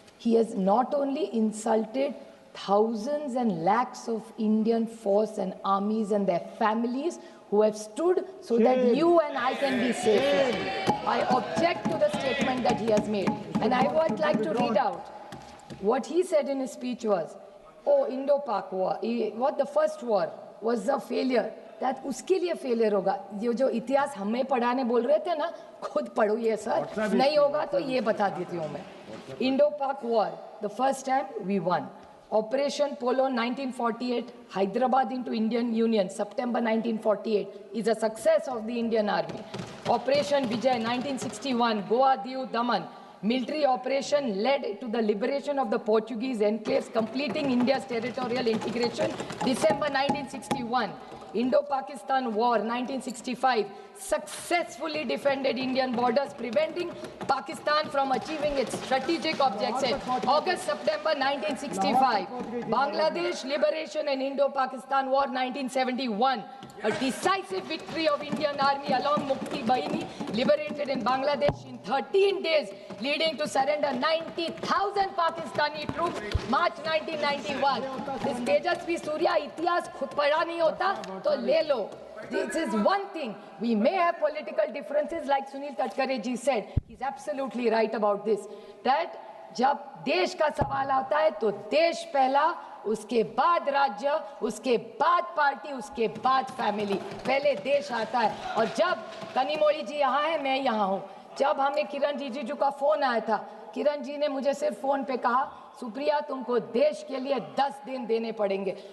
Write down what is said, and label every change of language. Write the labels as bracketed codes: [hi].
[en] He has not only insulted thousands and lakhs of Indian force and armies and their families who have stood so that you and I can be safe. I object to the statement that he has made. And I would like to read out what he said in his speech was, oh, Indo-Pak war, what the first war was a failure. [hi] That उसके लिए failure होगा. जो इतिहास हमें पढ़ाने बोल रहे थे ना, खुद पढ़ो ये सर. नहीं होगा तो ये बता देती हूँ मैं. [en] Indo-Pak war, the first time we won. Operation Polo 1948, Hyderabad into Indian Union, September 1948, is a success of the Indian Army. Operation Vijay 1961, Goa, Diu, Daman, military operation led to the liberation of the Portuguese enclaves, completing India's territorial integration, December 1961. Indo-Pakistan War 1965 successfully defended Indian borders, preventing Pakistan from achieving its strategic objectives. August-September 1965, Bangladesh liberation and Indo-Pakistan War 1971, a decisive victory of Indian Army along Mukti Bahini, liberated in Bangladesh in 13 days, leading to surrender 90,000 Pakistani troops, March 1991. [hi] This Tejasvi Surya इतिहास खुद पढ़ा नहीं होता तो ले लो. [en] This is one thing. We may have political differences, like Sunil Tadkare ji said. He's absolutely right about this. [hi] That जब देश का सवाल आता है तो देश पहला, उसके बाद राज्य, उसके बाद पार्टी, उसके बाद फैमिली. पहले देश आता है. और जब कनिमोळी जी यहाँ है, मैं यहाँ हूँ. जब हमें किरण रिजिजू का फोन आया था, किरण जी ने मुझे सिर्फ फोन पे कहा, सुप्रिया तुमको देश के लिए 10 दिन देने पड़ेंगे.